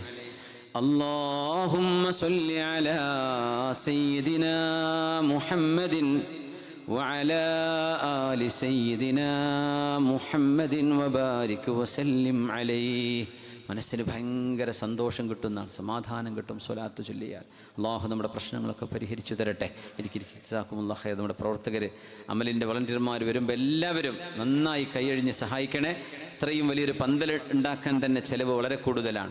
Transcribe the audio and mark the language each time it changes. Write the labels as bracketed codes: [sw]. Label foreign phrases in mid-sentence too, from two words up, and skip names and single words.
[ar] اللهم صل على سيدنا محمد وعلى آل سيدنا محمد وبارك وسلم عليه. [ml] മനസ്സിന് ഭയങ്കര സന്തോഷം കിട്ടുന്നതാണ്, സമാധാനം കിട്ടും സ്വലാത്ത് ചൊല്ലിയാൽ. അള്ളാഹു നമ്മുടെ പ്രശ്നങ്ങളൊക്കെ പരിഹരിച്ചു തരട്ടെ. [ar] جزاكم الله خير. [ml] നമ്മുടെ പ്രവർത്തകർ, അമലിൻ്റെ വളണ്ടിയർമാർ വരുമ്പോൾ എല്ലാവരും നന്നായി കൈയഴിഞ്ഞ് സഹായിക്കണേ. ഇത്രയും വലിയൊരു പന്തൽ ഉണ്ടാക്കാൻ തന്നെ ചിലവ് വളരെ കൂടുതലാണ്.